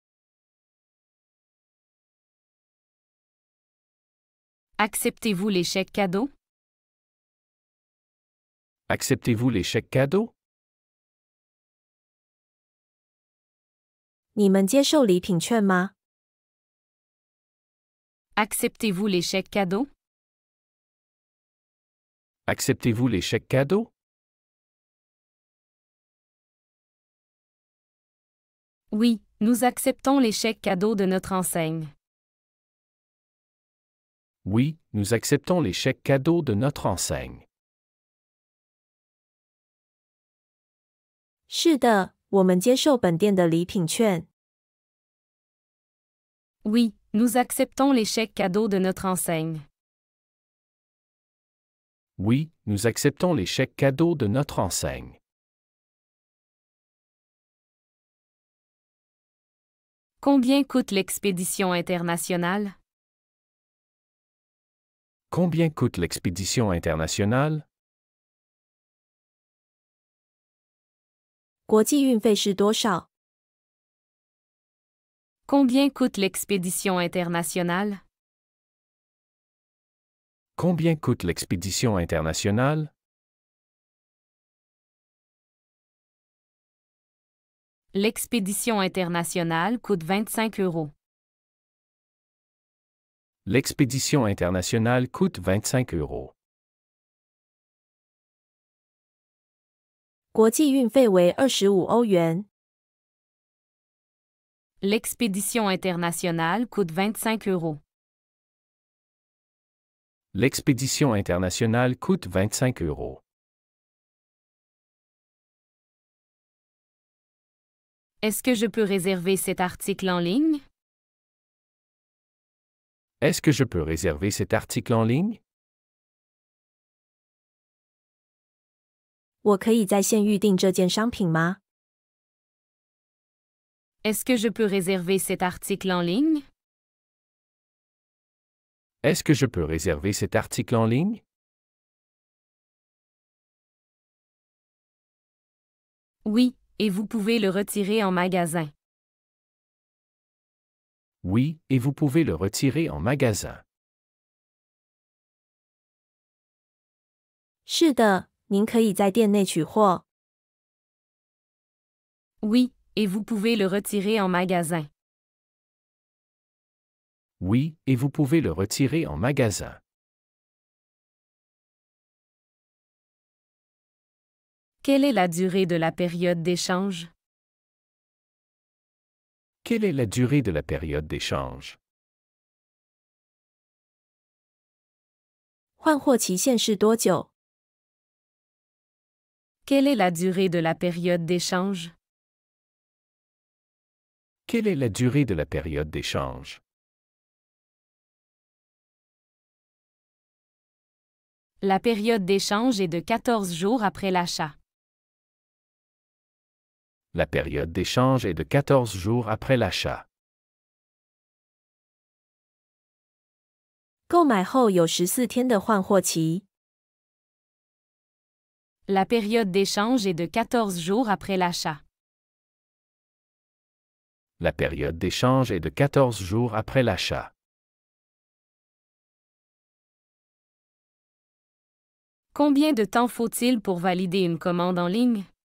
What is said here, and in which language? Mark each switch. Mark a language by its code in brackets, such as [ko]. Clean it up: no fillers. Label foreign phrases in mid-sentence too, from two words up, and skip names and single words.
[fr] Acceptez-vous les chèques cadeaux? Acceptez-vous les chèques cadeaux? [zh] 你们接受礼品券吗？ [fr] Acceptez-vous les chèques cadeaux? Acceptez-vous les chèques cadeaux? Oui, nous acceptons les chèques cadeaux de notre enseigne. Oui, nous acceptons les chèques cadeaux de notre enseigne. [zh] 是的，我们接受本店的礼品券。 [fr] Oui, nous acceptons les chèques cadeaux de notre enseigne. Oui, nous acceptons les chèques cadeaux de notre enseigne. Combien coûte l'expédition internationale? Combien coûte l'expédition internationale? [zh] 国际运费是多少？ [fr] Combien coûte l'expédition internationale? Combien coûte l'expédition internationale? L'expédition internationale coûte 25 €. L'expédition internationale coûte 25 €. [zh] 国际运费为25欧元。 [fr] L'expédition internationale coûte 25 €. L'expédition internationale coûte 25 €. Est-ce que je peux réserver cet article en ligne? Est-ce que je peux réserver cet article en ligne? [zh] 我可以在线预订这件商品吗？ [fr] Est-ce que je peux réserver cet article en ligne? Est-ce que je peux réserver cet article en ligne? Oui, et vous pouvez le retirer en magasin. Oui, et vous pouvez le retirer en magasin. [zh] 是的，您可以在店内取货。 [fr] Oui, et vous pouvez le retirer en magasin. Oui, et vous pouvez le retirer en magasin. Quelle est la durée de la période d'échange? Quelle est la durée de la période d'échange? [zh] 换货期限是多久？ [fr] Quelle est la durée de la période d'échange? Quelle est la durée de la période d'échange? La période d'échange est de 14 jours après l'achat. La période d'échange est de 14 jours après l'achat. [zh] 购买后有14天的换货期。 [fr] La période d'échange est de 14 jours après l'achat. La période d'échange est de 14 jours après l'achat. Combien de temps faut-il pour valider une commande en ligne?